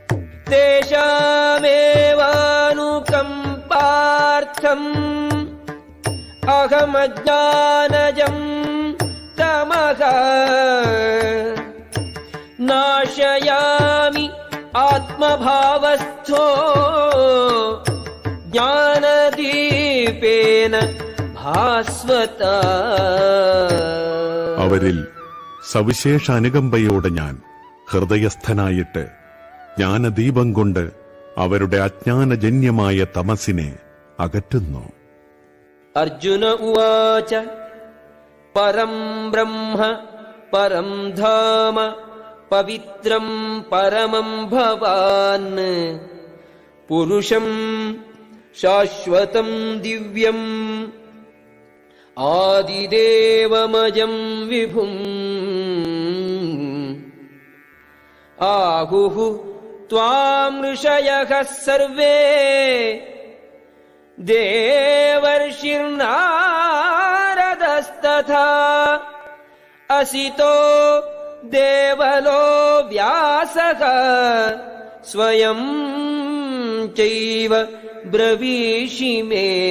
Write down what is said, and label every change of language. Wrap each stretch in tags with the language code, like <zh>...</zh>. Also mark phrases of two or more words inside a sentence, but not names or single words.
<sa>തേഷാമേവാനുകമ്പാർത്ഥം അഹമജ്ഞാനജം തമഃ നാശയാമി ആത്മഭാവസ്ഥോ ജ്ഞാനദീപേന ഭാസ്വത.</sa> <ml>അവരിൽ സവിശേഷ അനുകമ്പയോടെ ഞാൻ ഹൃദയസ്ഥനായിട്ട് ജ്ഞാനദീപം കൊണ്ട് അവരുടെ അജ്ഞാനജന്യമായ തമസിനെ അകറ്റുന്നു.</ml> <sa>അർജുന ഉവാച പരം ബ്രഹ്മ പരം ധാമ പവിത്രം പരമം ഭവാൻ പുരുഷം ശാശ്വതം ദിവ്യം ആദിദേവമജം വിഭും. ആഹുഃ ത്വാം ഋഷയഃ സർവേ ദേവർഷിർനാരദസ്തഥാ അസിതോ ദേവലോ വ്യാസഃ സ്വയം ചൈവ ബ്രവീഷി മേ.</sa>